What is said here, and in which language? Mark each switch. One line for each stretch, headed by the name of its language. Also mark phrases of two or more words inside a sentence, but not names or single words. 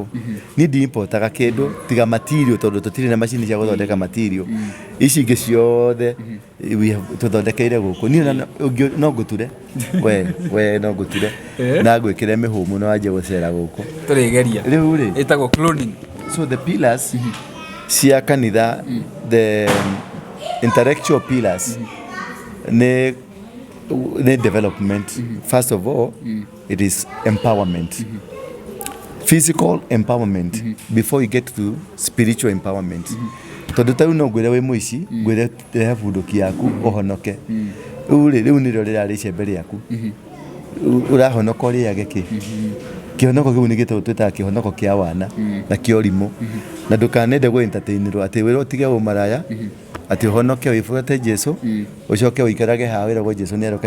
Kikuyu: Niĩ ndi-importaga kĩndũ tiga material tondũ tũtirĩ na macini cia gũthondeka material. Ici ingĩ ciothe tũthondekeire gũkũ. Niĩ no ngũture we no ngũture na ngwĩkĩre mĩhũmũ na wanjie gũcera gũkũ tũrĩgeria rĩu rĩ ĩtagwo cloning.
English: So the pillars
Kikuyu: cia kanitha,
English: the intellectual pillars ne development. First of all, it is empowerment. Physical empowerment before you get to spiritual empowerment.
Kikuyu: Tondu tau no ngwire wi muici ngwire rehe bunduki yaku uhonoke. Riu nĩrĩo rĩrarĩ icembe rĩaku ũrahonoka ũrĩage kĩ kĩhonoko kĩu nĩ gĩtagwo twĩtaga kĩhonoko kĩa wana na kĩa ũrimũ, na ndũkanende gũ entertainĩrwo atĩ wĩra ũtige ũmaraya atĩ ũhonoke wĩbuate Jesu ũcoke ũikarage haha wĩragwo Jesu nĩaroka.